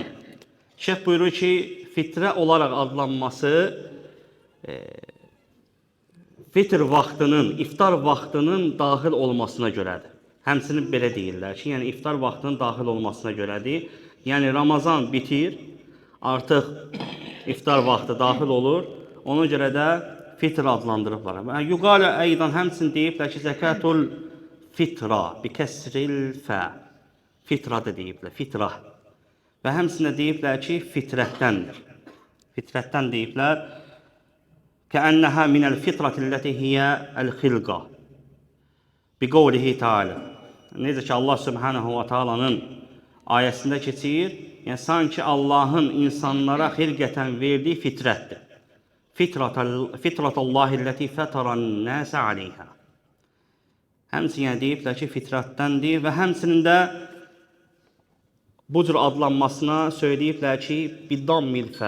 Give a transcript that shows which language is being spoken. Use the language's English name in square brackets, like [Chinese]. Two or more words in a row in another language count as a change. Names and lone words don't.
[Azerbaijani] Şeyx buyurur ki, fitrə olaraq adlanması fitr vaxtının, iftar vaxtının daxil olmasına görədir. Həmçinin belə deyirlər ki, yəni iftar vaxtının daxil olmasına görədir. Yəni Ramazan bitir, artıq iftar vaxtı daxil olur. Ona görə də fitr adlandırıblar. [Arabic] يقال أيضا [Azerbaijani] həmçinin deyiblər ki, [Arabic] زكاة الفطرة بكسر الفاء. [Azerbaijani] Fitra da deyiblər, fitra. Və həmçinin deyiblər ki, fitrətdəndir. Fitrətdən deyiblər. [Arabic] كأنها من الفطرة التي هي الخلقة بقوله تعالى. [Azerbaijani] Necə ki Allah [Arabic] سبحانه وتعالى [Azerbaijani] ayəsində keçir, yəni sanki Allahın insanlara xilqətən verdiyi fitrətdir. [Arabic] فطرة الله التي فطر الناس عليها. [Azerbaijani] Həmçinin deyiblər ki, fitrətdəndir və həmçinin də bu cür adlanmasına söyləyiblər ki, [Arabic] بضم الفاء.